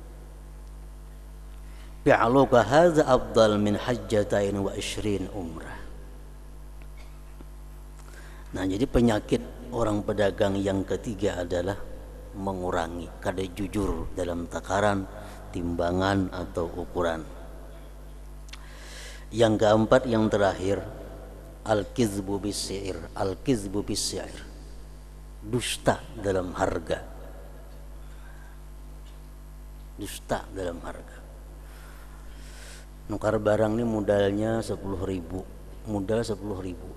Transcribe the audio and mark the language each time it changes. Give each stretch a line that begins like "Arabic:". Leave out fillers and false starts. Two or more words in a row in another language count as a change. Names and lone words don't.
Arabic: بيعك هذا أفضل من حجتين و 20 عمرة.
Banjar: Nah, jadi penyakit orang pedagang yang ketiga adalah mengurangi kada jujur dalam takaran, timbangan atau ukuran. Yang keempat, yang terakhir,
Arabic: الكذب بالسعر. الكذب بالسعر,
Banjar: dusta dalam harga. Dusta dalam harga. Nukar barang ini modalnya 10.000, modal 10.000.